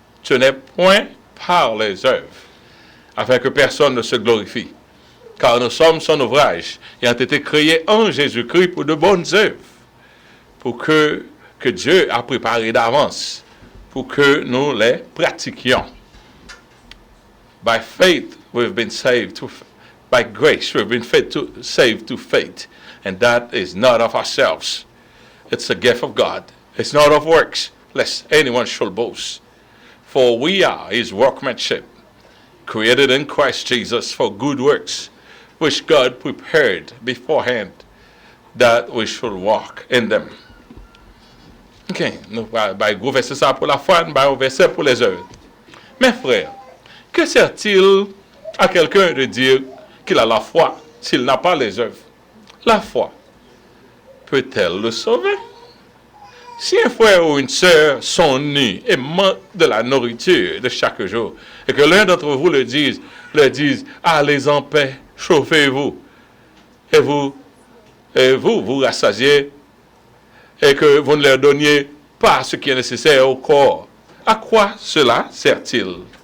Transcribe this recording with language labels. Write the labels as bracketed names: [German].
[French] Ce n'est point par les œuvres, afin que personne ne se glorifie. Car nous sommes son ouvrage, et ont été créés en Jésus-Christ pour de bonnes œuvres, pour que Dieu a préparé d'avance, pour que nous les pratiquions. [English] By faith, we've been saved. By grace, we've been saved to faith. And that is not of ourselves. It's a gift of God. It's not of works, lest anyone should boast. For we are his workmanship, created in Christ Jesus for good works, which God prepared beforehand that we should walk in them. [French] Ok, nous allons verser ça pour la foi, nous allons verser pour les œuvres. Mes frères, que sert-il à quelqu'un de dire qu'il a la foi s'il n'a pas les œuvres? La foi peut-elle le sauver? Si un frère ou une sœur sont nus et manquent de la nourriture de chaque jour, et que l'un d'entre vous leur dise, allez en paix, chauffez-vous, et vous rassasiez, et que vous ne leur donniez pas ce qui est nécessaire au corps, à quoi cela sert-il?